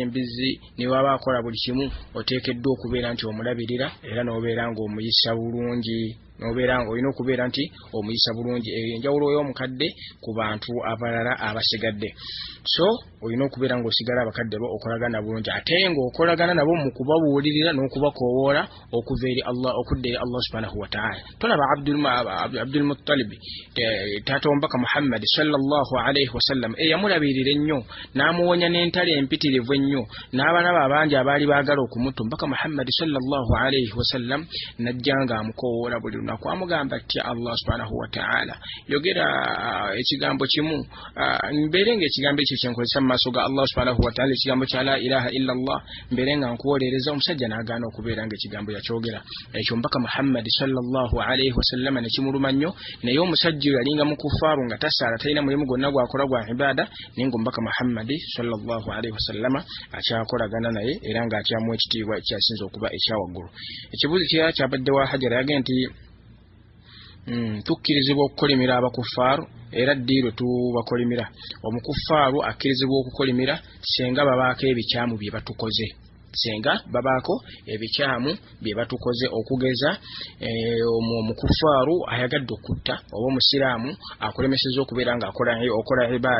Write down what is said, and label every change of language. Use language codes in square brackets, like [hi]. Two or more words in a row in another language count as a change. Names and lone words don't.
[lg] embizzi ne bw'aba akola buli kimu oteekeddwa okubeera nti omulabirira era n'obeera ng'omuyisa bulungi n'obeera ng'olina okubeera nti omuyisa bulungi enjawulo y'omukadde ku bantu abalala abasigadde so olina okubeera ng'osigala abakadde bo okolagana bulungi ate ng'okolagana nabo mu kubabuulirira n'okubakoowoola okuva eri Allah okudda eri Allah [ar] سبحانه وتعالى [lg] tolaba Abdul Muttalib taata w'omubaka Muhammad [ar] صلى الله عليه وسلم [lg] yamulabirira ennyo n'amuwonya n'entale empitirivu ennyo n'abalaba abangi abaali baagala okumutta omubaka Muhammad [ar] صلى الله عليه وسلم [lg] najjanga amukoowoola buli lunaku amugamba atya Allah [ar] سبحانه وتعالى [lg] yogera ekigambo kimu mbeere ng'ekigambo ekyo kyenkozesa mu maaso ga Allah [ar] سبحانه وتعالى [lg] ekigambo kya [ar] لا إله إلا الله [lg] mbeere nga nkuwolereza omusajja n'agaana okubeera ng'ekigambo yakyogera ekyo omubaka Muhammad [ar] صلى الله عليه وسلم [lg] ne kimuluma nnyo naye omusajja yalinga mukufaaru nga tasaala talina mulimu gwonna gwakola gwa ibaada naye ng'omubaka Muhammad [ar] صلى الله عليه وسلم [lg] akyakolagana naye era ng'akyamu ekitiibwa ekyasinza okuba ekyawaggulu ekibuuzo kyabadde wa Hajara yagenda nti tukkirizibwa okukolimira abakufaaru era ddiiro tubakolimira omukufaaru akkirizibwa okukolimira senga babaako ebikyamu bye batukoze senga babaako ebikyamu bye batukoze okugeza omukufaaru ayagadde okutta oba omusiraamu akulemeseza okubeera nga okola